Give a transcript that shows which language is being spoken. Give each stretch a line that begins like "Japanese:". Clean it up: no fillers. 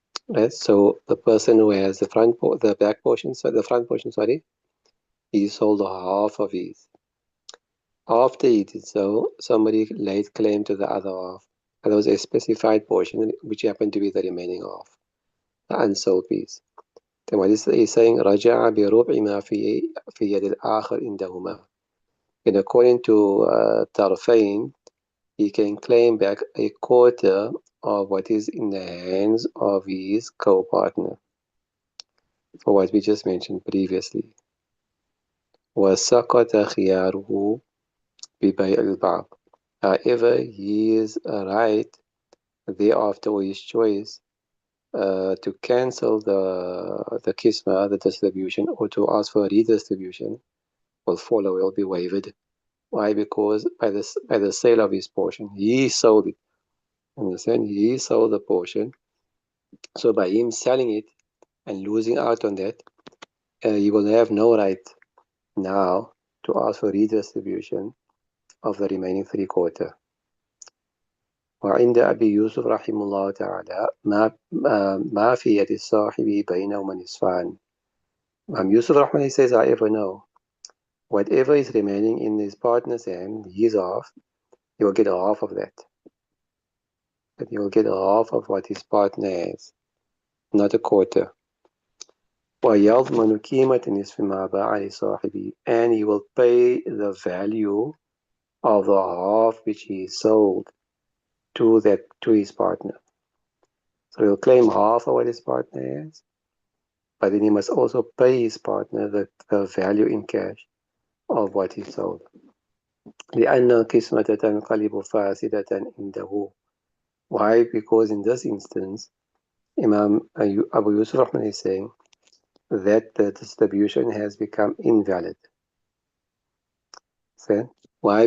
English: Right, so the person who has the back portion, so the front portion, sorry, he sold half of his. After he did so, somebody laid claim to the other half. And there was a specified portion which happened to be the remaining half, the unsold piece. Then what he's saying,
Arabic: رجع بربع ما في يد الآخر عندهما.
English: And according to Tarfain, he can claim back a quarter of what is in the hands of his co-partner, for what we just mentioned previously.
Arabic: وسقط خياره ببيع البعض.
English: However, his right thereafter, or his choice, to cancel the kisma, the distribution, or to ask for a redistribution will follow, will be waived. Why? Because by the sale of his portion, he sold it. Understand? He sold the portion. So by him selling it and losing out on that, he will have no right now to ask for redistribution of the remaining 3/4.
Arabic: وعند أبي يوسف رحمه الله تعالى ما في يد الصاحب بينهما نصفان.
English: Yusuf Rahman says, I ever know, whatever is remaining in his partner's hand, he's off, he will get half of that. But he will get half of what his partner has, not a quarter.
Arabic: ويضمن قيمة نصف ما باع لصاحبه,
English: and he will pay the value of the half which he sold to his partner. So he'll claim half of what his partner has, but then he must also pay his partner the value in cash of what he sold.
Arabic: لأن القسمة تنقلب فاسدة عنده.
English: Why? Because in this instance, Imam Abu Yusuf Rahman is saying that the distribution has become invalid. So, why?